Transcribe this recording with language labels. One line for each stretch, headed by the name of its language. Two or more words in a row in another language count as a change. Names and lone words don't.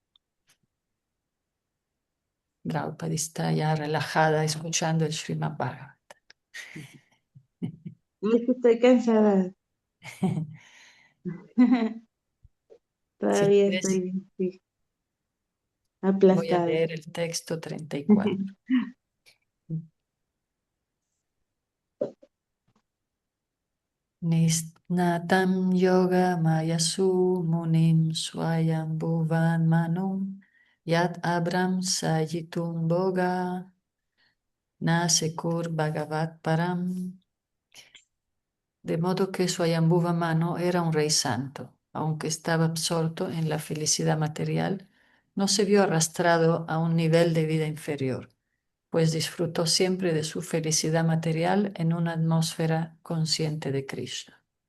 Spanish: Draupadi está ya relajada escuchando el Srimad Bhagavatam. Es que estoy cansada. Si Todavía quieres, estoy sí, voy a aplastada. leer el texto 34.
Sanskrit: Nisnatam yoga mayasu munim swayambhuvan manum yat abram sayitum boga nasekur bhagavat param.
Spanish: De modo que Swayambhuva Manu era un rey santo. Aunque estaba absorto en la felicidad material, no se vio arrastrado a un nivel de vida inferior, pues disfrutó siempre de su felicidad material en una atmósfera consciente de Krishna.